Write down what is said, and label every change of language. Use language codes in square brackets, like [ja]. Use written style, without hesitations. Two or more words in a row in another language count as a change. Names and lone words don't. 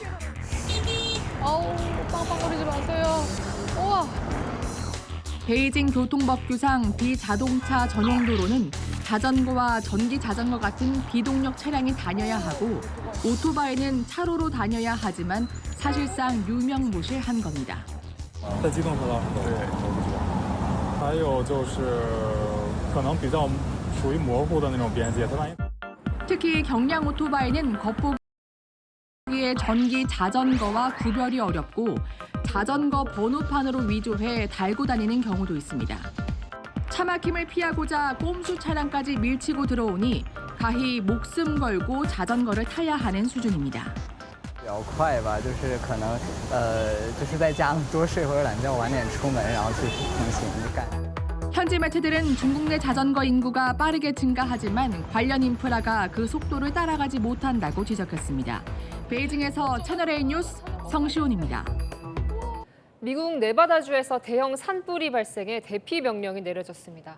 [ko] 빵빵거리지 마세요. 우와. 베이징 교통법규상 비자동차 전용 도로는 자전거와 전기 자전거 같은 비동력 차량이 다녀야 하고 오토바이는 차로로 다녀야 하지만 사실상 유명무실한 겁니다. [zh] 在机动车道上都是不知道，还有就是可能比较属于模糊的那种边界，它万一 [ko] 특히 경량 오토바이는 겉보기에 전기 자전거와 구별이 어렵고 자전거 번호판으로 위조해 달고 다니는 경우도 있습니다. 차 막힘을 피하고자 꼼수 차량까지 밀치고 들어오니 가히 목숨 걸고 자전거를 타야 하는 수준입니다. [zh] 比较快吧，就是可能就是在家多睡会儿懒觉，晚点出门，然后去通勤干。 [ko] 현지 매체들은 중국 내 자전거 인구가 빠르게 증가하지만 관련 인프라가 그 속도를 따라가지 못한다고 지적했습니다. 베이징에서 채널A 뉴스 성시온입니다. 미국 네바다주에서 대형 산불이 발생해 대피 명령이 내려졌습니다.